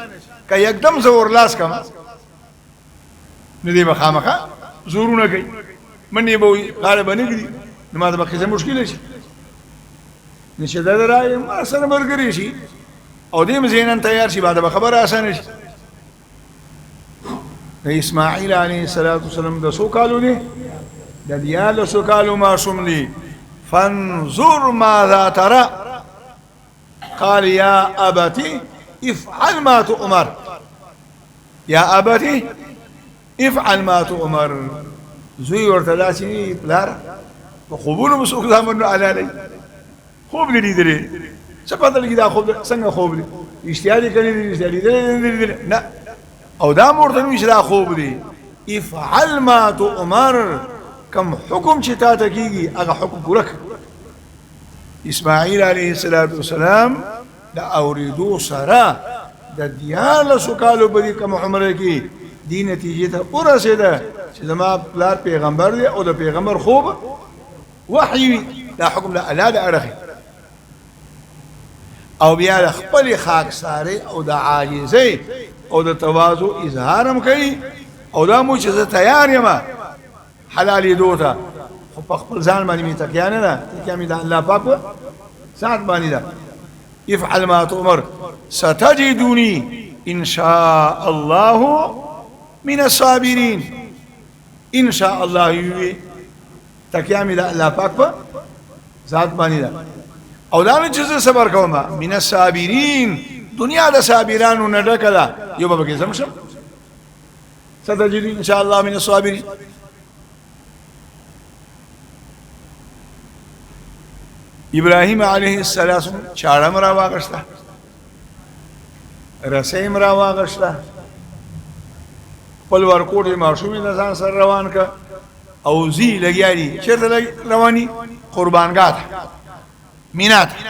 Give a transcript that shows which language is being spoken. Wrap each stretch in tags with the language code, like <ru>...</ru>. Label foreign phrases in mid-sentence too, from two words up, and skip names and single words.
<ps>که یکدم زه ورلاس کړم نو دی به خامخا زورونه کوي، منډې به وي، غاړه به نه ږدي، نو ما ته به قصه مشکله شي. نو چې دا د رایې ما سره ملګری شي او دې هم ذهناً تیار شي، بعد به خبره اسانه شي. د اسماعیل</ps> <ar>علیه السلام</ar> <ps>د څو کالو دی؟ د 14 کالو ماشوم دی.</ps> <ar>فانظر ماذا ترى قال يا أبتي افعل ما تؤمر يا أبتي افعل ما تؤمر</ar> <ps>زوی ورته داسې پلار په خوبونو به څوک زامنو حلالوي خوب دې لیدلی څه پته لګي دا خوب څنګه خوب دی رښتیا دې کړي دي رښتیا لیدلی نه او دا مو ورته وایي چې دا خوب دی</ps> <ar>افعل ما تؤمر</ar> <ps>کم حکم چې تا ته کېږي هغه حکم پوره کړه اسماعیل</ps> <ar>علیه السلام</ar> <ps>د اورېدو سره د 14 کالو په دې کوم عمره کې دې نتیجې ته ورسېده چې زما پلار پیغمبر دی او د پیغمبر خوب وحی وي دا حکم د الله د اړخې او بیا د خپل خاکسارۍ او د عاجزۍ او د تواضع اظهار هم کوي او دا مو چې زه تیار یم حلالېدو ته خو په خپل ځان باندې مې تکیه نه ده تکیه مې د الله پاک په ذات باندې ده</ps> <ar>افعل ما تؤمر ستجدني ان شاء الله من الصابرين ان شاء الله</ar> <ps>یوي تکیه مې د الله پاک په ذات باندې ده او دا نه چې زه صبر کوم</ps> <ar>من الصابرين</ar> <ps>دنیا د صابرانو نه ډکه ده یو به کې سم</ps> <ar>ستجدني ان شاء الله من الصابرين</ar> <ps>ابراهیم</ps> <ar>علیه السلام</ar> <ps>چاړه مرا واغشته رسې مرا واغشته خپل ورکوټې ماشومې د ځان سره روان که او زی لګیا دي چېرته رواني قربانګاه ته مینا</ps>